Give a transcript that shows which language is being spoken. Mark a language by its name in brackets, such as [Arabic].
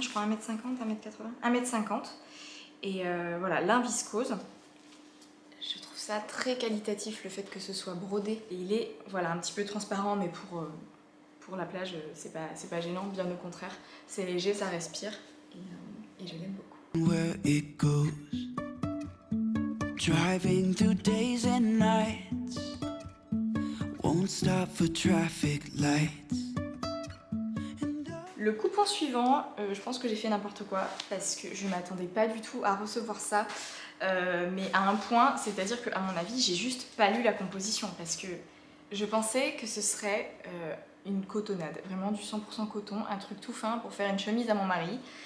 [French] Je crois 1m50, 1m80 1m50. Et voilà, lin viscose. Je trouve ça très qualitatif le fait que ce soit brodé. Et il est voilà, un petit peu transparent, mais pour la plage c'est pas gênant, bien au contraire. C'est léger, ça respire et je l'aime beaucoup. [English] Where it goes. Driving through days and nights. Won't stop for traffic lights. [French] Le coupon suivant, je pense que j'ai fait n'importe quoi parce que je ne m'attendais pas du tout à recevoir ça, mais à un point, c'est-à-dire qu'à mon avis, j'ai juste pas lu la composition parce que je pensais que ce serait une cotonnade, vraiment du 100% coton, un truc tout fin pour faire une chemise à mon mari.